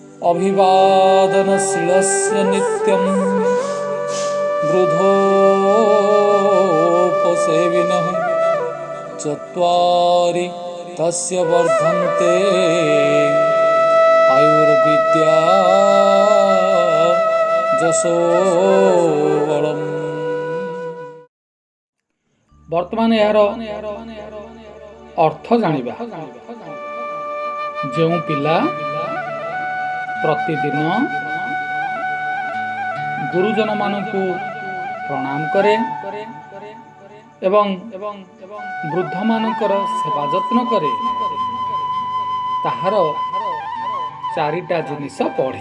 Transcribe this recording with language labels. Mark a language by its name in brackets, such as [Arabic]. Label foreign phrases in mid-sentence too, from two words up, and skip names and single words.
[Sanskrit] अभिवादनशीलस्य नित्यं वृद्धोपसेविनः चत्वारि तस्य वर्धन्ते आयुर्विद्या जशो बलम्। [Odia] ବର୍ତ୍ତମାନ ଯାର ଅର୍ଥ ଜାଣିବା। ଯୋ ପିଲା ପ୍ରତିଦିନ ଗୁରୁଜନ ମାନଙ୍କୁ ପ୍ରଣାମ କରେ ଏବଂ ବୃଦ୍ଧ ମାନଙ୍କର ସେବା ଯତ୍ନ କରେ ତାହାର ଚାରିଟା ଜିନିଷ ପଢ଼େ।